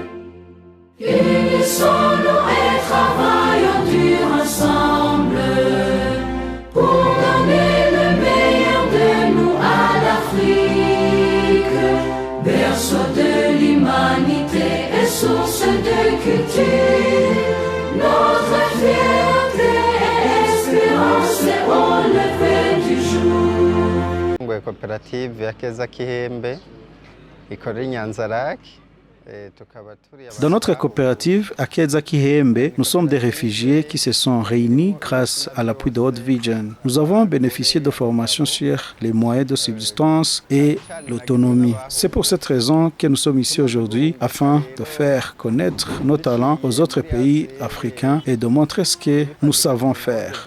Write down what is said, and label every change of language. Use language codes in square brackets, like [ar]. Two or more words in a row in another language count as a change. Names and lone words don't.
[fr] Unissons-nous et travaillons dur ensemble pour donner le meilleur de nous à l'Afrique, berceau de l'humanité et source de culture, notre fierté et espérance au lever du jour. [rn] Koperative ya Keza Kihembe ikorera i Nyanza-Lac. [fr] Dans notre coopérative Akeza Kihembe, nous sommes des réfugiés qui se sont réunis grâce à l'appui de World Vision. Nous avons bénéficié de formations sur les moyens de subsistance et l'autonomie. C'est pour cette raison que nous sommes ici aujourd'hui afin de faire connaître nos talents aux autres pays africains et de montrer ce que nous savons faire.